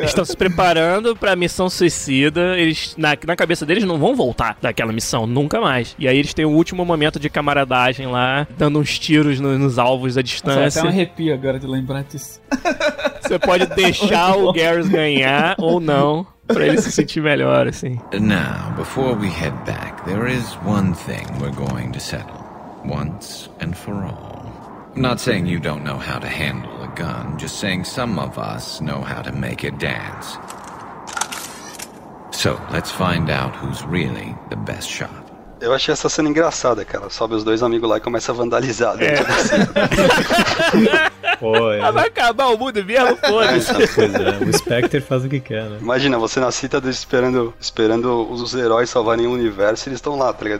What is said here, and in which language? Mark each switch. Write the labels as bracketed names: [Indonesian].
[Portuguese] Eles estão se preparando pra missão suicida, eles, na cabeça deles, não vão voltar daquela missão, nunca mais. E aí eles têm o último momento de camaradagem lá, dando uns tiros nos alvos à distância. Até um arrepio agora de lembrar disso. Você pode deixar o Garrus ganhar ou não, pra ele se sentir melhor, assim. [English] Now, before we head back, there is one thing we're going to settle, once and for all. Not saying you don't know how to handle a gun, just saying some of us know how to make it dance. So, let's find out who's really the best shot. [Portuguese] Eu achei essa cena engraçada, cara. Sobe os dois amigos lá e começa a vandalizar dentro da cena. Vai acabar o mundo mesmo, foda-se. Pois é, o Spectre faz o que quer, né? Imagina, você na cita esperando os heróis salvarem o universo e eles estão lá, tá ligado?